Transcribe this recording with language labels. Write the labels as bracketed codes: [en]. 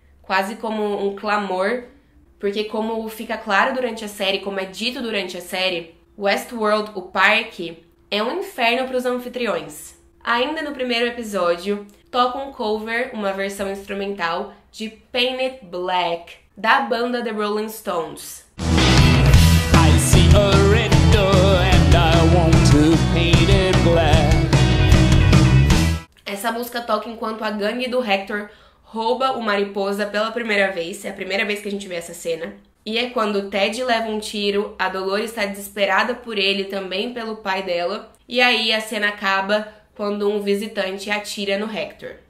[pt] Quase como um clamor, porque como fica claro durante a série, como é dito durante a série, Westworld, o parque, é um inferno para os anfitriões. Ainda no primeiro episódio, toca um cover, uma versão instrumental, de Paint It Black, da banda The Rolling Stones. [en] I see a red door and I want to paint it black. [pt] Essa música toca enquanto a gangue do Hector rouba o Mariposa pela primeira vez. É a primeira vez que a gente vê essa cena. E é quando o Ted leva um tiro, a Dolores está desesperada por ele, também pelo pai dela. E aí a cena acaba quando um visitante atira no Hector.